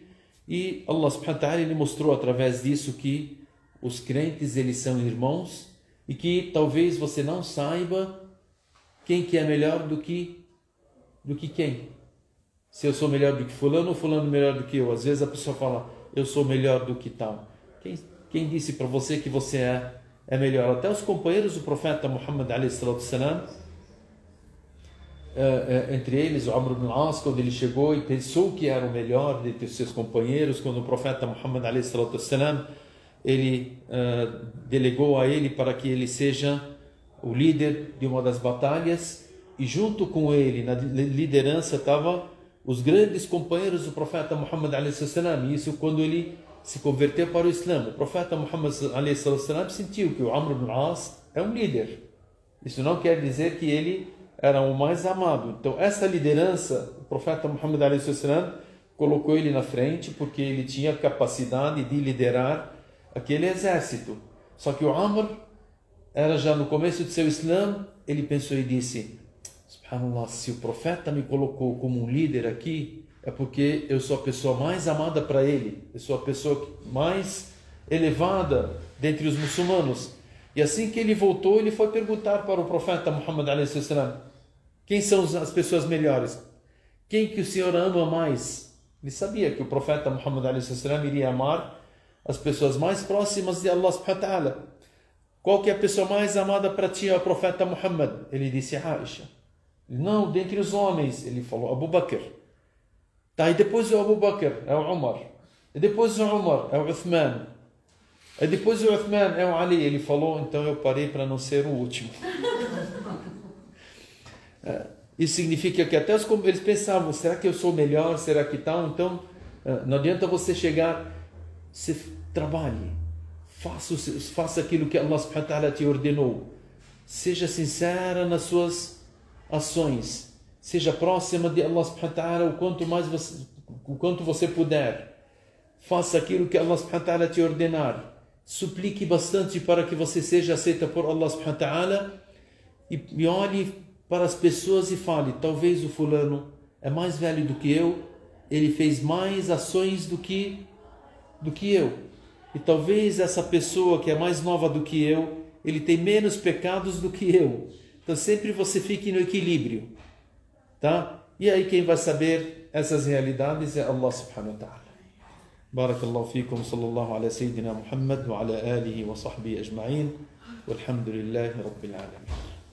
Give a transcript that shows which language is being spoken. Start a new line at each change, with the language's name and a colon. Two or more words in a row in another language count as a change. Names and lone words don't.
Portuguese: E
Arabic: الله سبحانه وتعالى
Portuguese: ele mostrou através disso que os crentes eles são irmãos, e que talvez você não saiba quem que é melhor do que quem. Se eu sou melhor do que fulano, ou fulano melhor do que eu. Às vezes a pessoa fala, eu sou melhor do que tal. Quem disse para você que você é melhor? Até os companheiros do profeta Muhammad
Arabic: عليه الصلاة والسلام,
Portuguese: entre eles o Amr ibn al-As, quando ele chegou e pensou que era o melhor dentre os seus companheiros, quando o profeta Muhammad
Arabic: عليه الصلاة والسلام,
Portuguese: ele delegou a ele para que ele seja o líder de uma das batalhas, e junto com ele na liderança estavam os grandes companheiros do profeta Muhammad
Arabic: عليه السلام.
Portuguese: E isso quando ele se converteu para o Islã. O profeta Muhammad
Arabic: عليه السلام
Portuguese: sentiu que o Amr ibn al-As é um líder. Isso não quer dizer que ele era o mais amado. Então essa liderança, o profeta Muhammad
Arabic: عليه السلام
Portuguese: colocou ele na frente porque ele tinha capacidade de liderar aquele exército. Só que o Amr era já no começo de seu Islã, ele pensou e disse, subhanallah, se o profeta me colocou como um líder aqui, é porque eu sou a pessoa mais amada para ele, eu sou a pessoa mais elevada dentre os muçulmanos. E assim que ele voltou, ele foi perguntar para o profeta Muhammad
Arabic: عليه السلام,
Portuguese: quem são as pessoas melhores? Quem que o senhor ama mais? Ele sabia que o profeta Muhammad
Arabic: عليه السلام
Portuguese: iria amar as pessoas mais próximas de
Arabic: الله سبحانه وتعالى.
Portuguese: Qual que é a pessoa mais amada para ti, o profeta Muhammad? Ele disse Aisha. Não, dentre os homens, ele falou Abu Bakr. Tá, e depois o Abu Bakr é o Umar. E depois o Umar é o Uthman. E depois o Uthman é o Ali. Ele falou, então eu parei para não ser o último. Isso significa que até eles pensavam, será que eu sou melhor? Será que tal? Então, não adianta você chegar, você trabalhe, faça aquilo que
Arabic: الله سبحانه وتعالى
Portuguese: te ordenou. Seja sincera nas suas ações. Seja próxima de
Arabic: الله سبحانه وتعالى
Portuguese: o quanto você puder. Faça aquilo que
Arabic: الله سبحانه وتعالى
Portuguese: te ordenar. Suplique bastante para que você seja aceita por
Arabic: الله سبحانه وتعالى.
Portuguese: E olhe para as pessoas e fale, talvez o fulano é mais velho do que eu, ele fez mais ações do que eu. E talvez essa pessoa que é mais nova do que eu, ele tem menos pecados do que eu. Então sempre você fique no equilíbrio, tá? E aí quem vai saber essas realidades é
Arabic: الله سبحانه وتعالى. بارك الله فيكم، صلى الله على سيدنا محمد وعلى آله وصحبه أجمعين، والحمد لله رب العالمين.